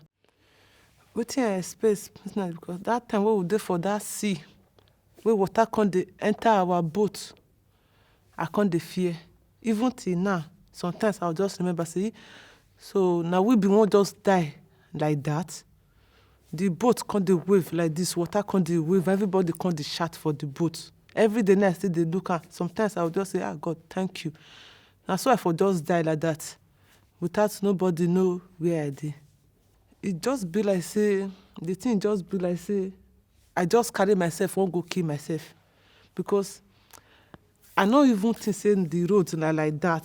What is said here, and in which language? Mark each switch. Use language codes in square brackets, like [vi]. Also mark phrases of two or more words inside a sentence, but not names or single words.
[pcm] Wetin I expect because that time wey we dey for that sea, where water come dey enter our boat, I come dey fear. Even till now, sometimes I'll just remember say, so now we be one just die like that. The boat come dey wave like this, water come dey wave, everybody come dey shout for the boat. Every day night still dey look am. Sometimes I'll just say, God, thank you. And so I for just die like that, without nobody know where I dey. It just be like say, the thing just be like say, I just carry myself, won't go kill myself. Because I not even think saying the road like that.